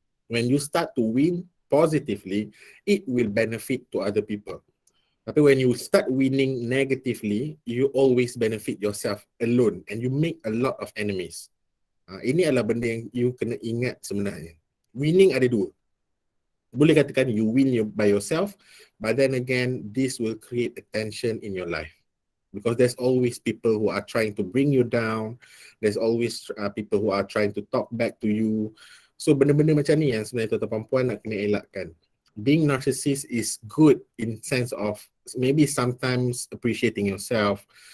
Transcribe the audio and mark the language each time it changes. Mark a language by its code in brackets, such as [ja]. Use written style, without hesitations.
[en] When you start to win positively, it will benefit to other people. [ms] Tapi [en] when you start winning negatively, you always benefit yourself alone and you make a lot of enemies. [ms] Ini adalah benda yang you kena ingat sebenarnya. Winning ada dua. Boleh katakan [en] you win by yourself, but then again, this will create a tension in your life. Because there's always people who are trying to bring you down. There's always people who are trying to talk back to you. [ms] So benda-benda macam ni yang sebenarnya tuan-tuan puan nak kena elakkan. [en] Being narcissist is good in sense of maybe sometimes appreciating yourself.